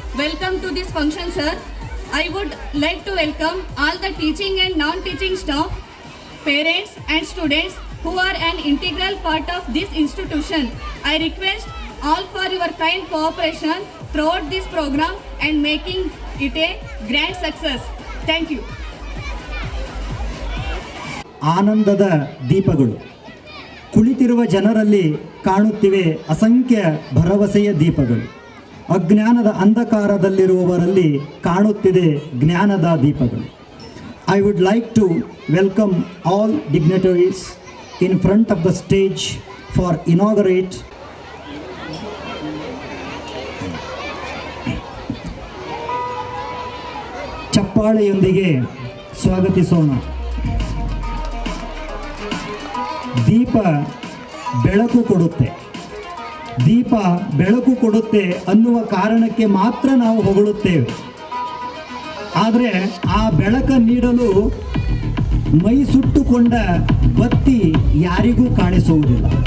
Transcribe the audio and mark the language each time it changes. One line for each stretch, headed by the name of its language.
English: Welcome to this function, sir. I would like to welcome all the teaching and non-teaching staff, parents and students who are an integral part of this institution. I request all for your kind cooperation throughout this program and making it a grand success. Thank you.
Kannada: ಆನಂದದ ದೀಪಗಳು ಕುಳಿತಿರುವ ಜನರಲ್ಲಿ ಕಾಣುತ್ತಿವೆ ಅಸಂಖ್ಯ ಭರವಸೆಯ ದೀಪಗಳು. ಅಜ್ಞಾನದ ಅಂಧಕಾರದಲ್ಲಿರುವವರಲ್ಲಿ ಕಾಣುತ್ತಿದೆ ಜ್ಞಾನದ ದೀಪಗಳು.
English: I would like to welcome all dignitaries in front of the stage for inaugurate
Kannada: ಚಪ್ಪಾಳೆಯೊಂದಿಗೆ ಸ್ವಾಗತಿಸೋಣ. ದೀಪ ಬೆಳಕು ಕೊಡುತ್ತೆ, ದೀಪ ಬೆಳಕು ಕೊಡುತ್ತೆ ಅನ್ನುವ ಕಾರಣಕ್ಕೆ ಮಾತ್ರ ನಾವು ಹೊಗಳುತ್ತೇವೆ. ಆದರೆ ಆ ಬೆಳಕ ನೀಡಲು ಮೈ ಸುಟ್ಟುಕೊಂಡ ಬತ್ತಿ ಯಾರಿಗೂ ಕಾಣಿಸುವುದಿಲ್ಲ.